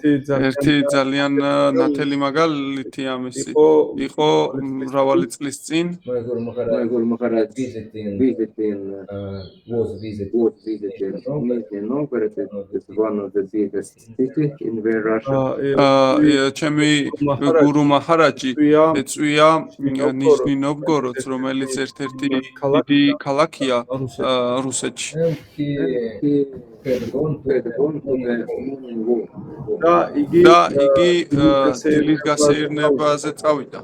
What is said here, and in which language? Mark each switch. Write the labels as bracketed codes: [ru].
[ka] ერთი ძალიან ნათელი მაგალითი ამისი იყო მრავალი წლის წინ. [en] my Guru My Guru Maharaj visiting visiting was visiting was visiting Nizhny Novgorod. It's one of the biggest cities in Russia. [ka] ჩემი გურუ მაჰარაჯი ეწვია ნიჟნი ნოვგოროდს, რომელიც ერთ-ერთი დიდი ქალაქია რუსეთში. [en] and he had gone to Had gone to the morning walk. [ka] და და იგი დილის გასეირნებაზე წავიდა.